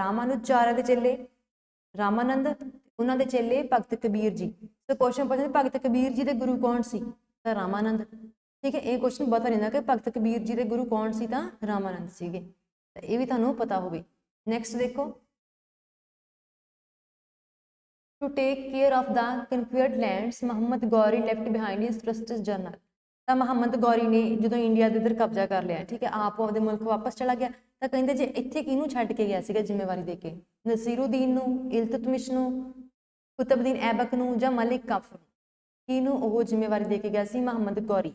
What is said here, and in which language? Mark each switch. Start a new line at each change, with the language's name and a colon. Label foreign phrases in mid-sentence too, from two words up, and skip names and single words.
Punjabi: ਰਾਮਾਨੁਜਾਚਾਰਿਆ ਦੇ ਚੇਲੇ ਰਾਮਾਨੰਦ, ਉਹਨਾਂ ਦੇ ਚੇਲੇ ਭਗਤ ਕਬੀਰ ਜੀ। ਸੋ ਕੁਐਸਚਨ ਪੁੱਛਦੇ ਭਗਤ ਕਬੀਰ ਜੀ ਦੇ ਗੁਰੂ ਕੌਣ ਸੀ, ਤਾਂ ਰਾਮਾਨੰਦ। ਠੀਕ ਹੈ, ਇਹ ਕੁਐਸਚਨ ਪਤਾ ਰਹਿੰਦਾ ਕਿ ਭਗਤ ਕਬੀਰ ਜੀ ਦੇ ਗੁਰੂ ਕੌਣ ਸੀ, ਤਾਂ ਰਾਮਾਨੰਦ ਸੀਗੇ। ਤਾਂ ਇਹ ਵੀ ਤੁਹਾਨੂੰ ਪਤਾ ਹੋਵੇ। ਨੈਕਸਟ ਦੇਖੋ,
English: to take care of the conquered lands ਮੁਹੰਮਦ ਗੌਰੀ left behind his trusted journal,
Punjabi: ਤਾਂ ਮੁਹੰਮਦ ਗੌਰੀ ਨੇ ਜਦੋਂ ਇੰਡੀਆ ਦੇ ਇੱਧਰ ਕਬਜ਼ਾ ਕਰ ਲਿਆ, ਠੀਕ ਹੈ, ਆਪ ਆਪਦੇ ਮੁਲਕ ਵਾਪਸ ਚਲਾ ਗਿਆ, ਤਾਂ ਕਹਿੰਦੇ ਜੇ ਇੱਥੇ ਕਿਹਨੂੰ ਛੱਡ ਕੇ ਗਿਆ ਸੀਗਾ ਜ਼ਿੰਮੇਵਾਰੀ ਦੇ ਕੇ, ਨਸੀਰੁਦੀਨ ਨੂੰ, ਇਲਤੁਤਮਿਸ਼ ਨੂੰ, ਕੁਤਬਦੀਨ ਐਬਕ ਨੂੰ, ਜਾਂ ਮਲਿਕ ਕਾਫਰ, ਕਿਹਨੂੰ ਉਹ ਜ਼ਿੰਮੇਵਾਰੀ ਦੇ ਕੇ ਗਿਆ ਸੀ, ਮੁਹੰਮਦ ਗੌਰੀ।